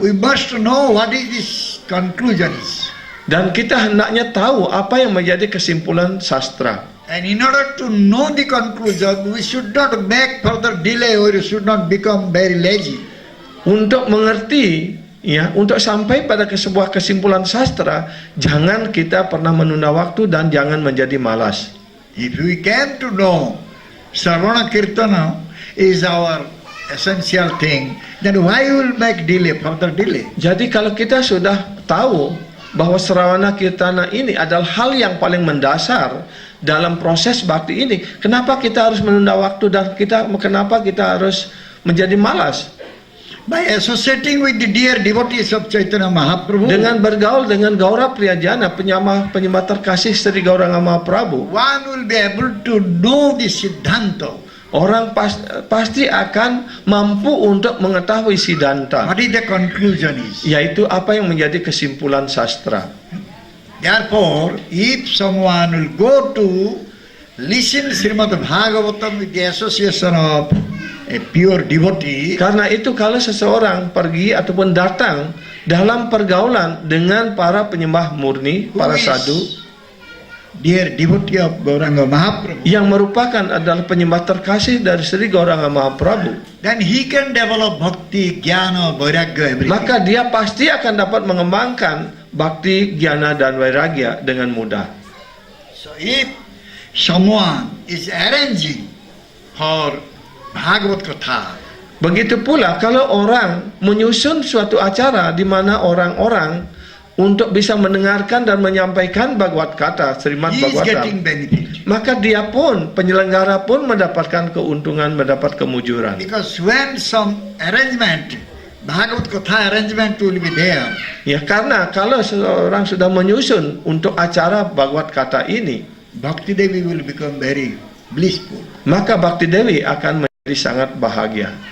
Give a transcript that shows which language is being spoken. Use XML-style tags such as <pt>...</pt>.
<en>We must know what is this conclusion is.</en> <id>Dan kita hendaknya tahu apa yang menjadi kesimpulan sastra.</id> <en>And in order to know the conclusion, we should not make further delay or we should not become very lazy.</en> <id>Untuk mengerti, ya, untuk sampai pada sebuah kesimpulan sastra, jangan kita pernah menunda waktu dan jangan menjadi malas.</id> <en>If we came to know Sravana Kirtana is our essential thing, then why will make delay, further delay?</en> <id>Jadi kalau kita sudah tahu bahwa Sravana Kirtana ini adalah hal yang paling mendasar dalam proses bakti ini, kenapa kita harus menunda waktu dan kenapa kita harus menjadi malas?</id> <en>By associating with the dear devotees of Chaitanya Mahaprabhu,</en> <id>Dengan bergaul dengan Gaura Priyajana, penyembah terkasih Sri Gauranga Mahaprabhu,</id> <en>one will be able to know the Siddhanta.</en> <id>orang pasti akan mampu untuk mengetahui Siddhanta,</id> <en>What is the conclusion is?</en> <id>yaitu apa yang menjadi kesimpulan sastra.</id> <en>Therefore, if someone will go to listen Srimad Bhagavatam with the association of a pure devotee,</en> <id>Karena itu kalau seseorang pergi ataupun datang dalam pergaulan dengan para penyembah murni,</id> <en>who</en> <id>para</id> <en>is sadhu, dear devotee of Gauranga Mahaprabhu,</en> <id>yang merupakan adalah penyembah terkasih dari Sri Gauranga Mahaprabhu,</id> <en>then he can develop bhakti, jnana, vairagya, everything.</en> <id>maka dia pasti akan dapat mengembangkan bakti, jnana, dan vairagya dengan mudah.</id> <en>So if someone is arranging for Bhagavad Katha,</en> <id>Begitu pula kalau orang menyusun suatu acara di mana orang-orang untuk bisa mendengarkan dan menyampaikan Bhagavad Kata, Srimad</id> <en>he is getting</en> <id>Bhagavatam,</id> <en>benefit.</en> <id>maka dia pun, penyelenggara pun mendapatkan keuntungan, mendapat kemujuran.</id> <en>Because when some arrangement, Bhagavad Katha arrangement will be there,</en> <id>Ya, karena kalau seorang sudah menyusun untuk acara Bhagavad Kata ini,</id> <en>Bhakti Devi will become very blissful.</en> <id>maka Bhakti Dewi akan menjadi sangat bahagia.</id>